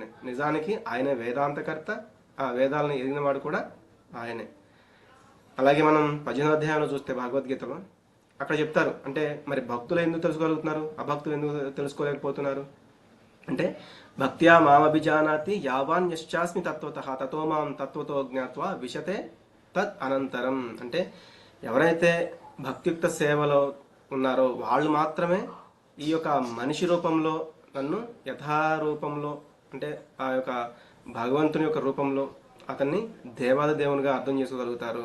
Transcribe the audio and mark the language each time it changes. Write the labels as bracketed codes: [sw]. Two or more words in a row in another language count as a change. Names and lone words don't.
[te] నిజానికి ఆయనే వేదాంతకర్త, ఆ వేదాలను ఎరిగిన వాడు కూడా ఆయనే. అలాగే మనం 18వ అధ్యాయంలో చూస్తే భగవద్గీతలో అక్కడ చెప్తారు, అంటే మరి భక్తులు ఎందుకు తెలుసుకోగలుగుతున్నారు, అభక్తులు ఎందుకు తెలుసుకోలేకపోతున్నారు అంటే [sa] భక్త్యా మామభిజానాతి యావాన్ యశ్చాస్మి తత్వతః తతో మాం తత్వతో జ్ఞాత్వా విశతే తద్ అనంతరం. [te] అంటే ఎవరైతే భక్తియుక్త సేవలో ఉన్నారో వాళ్ళు మాత్రమే ఈ యొక్క మనిషి రూపంలో నన్ను యథారూపంలో, అంటే ఆ యొక్క భగవంతుని యొక్క రూపంలో అతన్ని దేవాది దేవునిగా అర్థం చేసుకోగలుగుతారు.